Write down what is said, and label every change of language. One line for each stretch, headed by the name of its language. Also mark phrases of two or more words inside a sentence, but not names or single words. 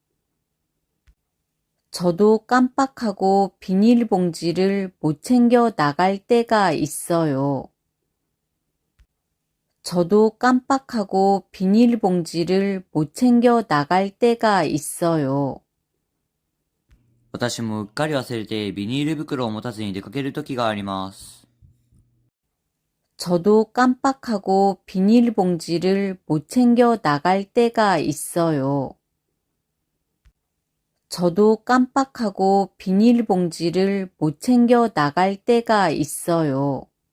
Korean: 저도 깜빡하고 비닐봉지를 못 챙겨 나갈 때가 있어요. 저도 깜빡하고 비닐봉지를 못 챙겨 나갈 때가 있어요.
Japanese: 私もうっかり忘れてビニール袋を持たずに出かける時があります。
Korean: 저도 깜빡하고 비닐봉지를 못 챙겨 나갈 때가 있어요. 저도 깜빡하고 비닐봉지를 못 챙겨 나갈 때가 있어요.